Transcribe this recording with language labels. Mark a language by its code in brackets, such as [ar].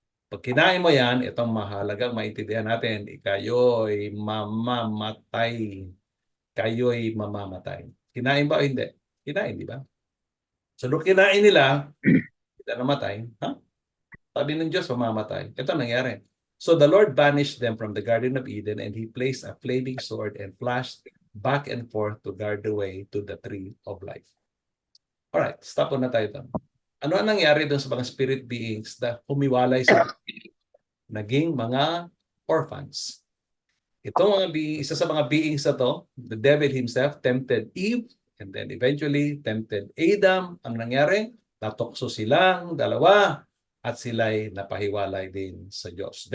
[tl] Pag kinain mo yan, itong mahalagang maintindihan natin, kayo'y mamamatay. Kayo'y mamamatay. Kinain ba o hindi? Kinain, di ba? So, nung kinain nila, sila namatay. Ha? Sabi ng Diyos, mamamatay. Ito nangyari. [en] So the Lord banished them from the Garden of Eden and He placed a flaming sword and flashed back and forth to guard the way to the tree of life. [tl] Alright, stop na tayo doon. Ano ang nangyari doon sa mga spirit beings na humiwalay sa naging mga orphans? Itong mga isa sa mga beings na to, [en] the devil himself tempted Eve and then eventually tempted Adam. [tl] Ang nangyari, natokso silang dalawa at sila'y napahiwalay din sa Diyos.